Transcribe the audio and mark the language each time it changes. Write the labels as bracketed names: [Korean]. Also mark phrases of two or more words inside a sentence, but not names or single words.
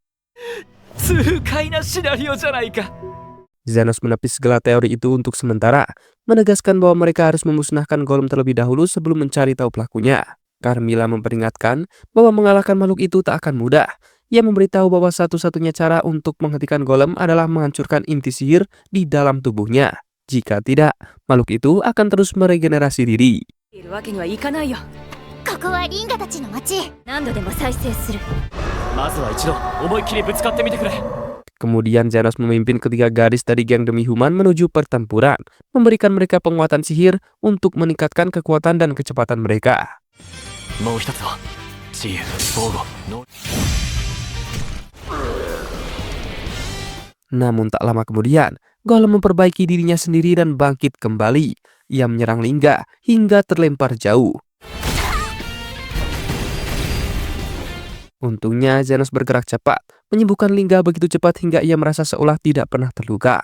[Indonesian] Zenos menepis segala teori itu untuk sementara, menegaskan bahwa mereka harus memusnahkan Gollum terlebih dahulu sebelum mencari tahu pelakunya. Carmilla memperingatkan bahwa mengalahkan makhluk itu tak akan mudah. Ia memberitahu bahwa satu-satunya cara untuk menghentikan Gollum adalah menghancurkan inti sihir di dalam tubuhnya. Jika tidak, makhluk itu akan terus meregenerasi diri. [Japanese] いるわけにはいかないよ。ここはリンガたちの町。何度でも再生する。まずは一度思いっきりぶつかってみてくれ。 [Indonesian] Kemudian Zenos memimpin ketiga gadis dari geng demi human menuju pertempuran, memberikan mereka penguatan sihir untuk meningkatkan kekuatan dan kecepatan mereka. [Japanese] もう一つは自由、防護、能。 [Indonesian] Namun tak lama kemudian, Gollum memperbaiki dirinya sendiri dan bangkit kembali. Ia menyerang Lingga hingga terlempar jauh. Untungnya Zenos bergerak cepat, menyembuhkan Lingga begitu cepat hingga ia merasa seolah tidak pernah terluka.